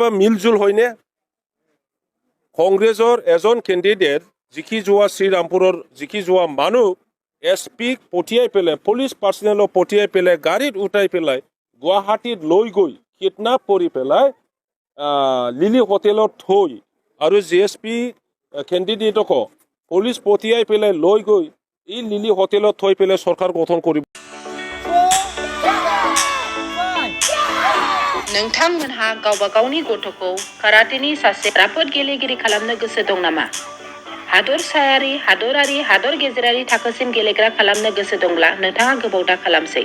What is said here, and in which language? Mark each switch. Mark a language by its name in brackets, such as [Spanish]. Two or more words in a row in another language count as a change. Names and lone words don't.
[Assamese] মিলজুল হয়নে কংগ্ৰেছৰ এজন কেণ্ডিডেট জিকি যোৱা শ্ৰীৰামপুৰৰ জিকি যোৱা মানুহ SP পঠিয়াই পেলাই পুলিচ পাৰ্চনেলক পঠিয়াই পেলাই গাড়ীত উঠাই পেলাই গুৱাহাটীত লৈ গৈ কিডনাপ কৰি পেলাই লিলি হোটেলত থৈ আৰু JSP কেণ্ডিডেটক পুলিচ পঠিয়াই পেলাই লৈ গৈ এই লিলি হোটেলত থৈ পেলাই চৰকাৰ গঠন কৰিব [Bodo] नोंथांमोनहा गावबा गावनि गथ'खौ काराटेनि सासे राफोद गेलेगिरि खालामनो गोसो दं नामा? हादरसायारि, हादरारि, हादर गेजेरारि थाखोसिम गेलेग्रा खालामनो गोसो दंब्ला नोंथाङा गोबाव दा खालामसै।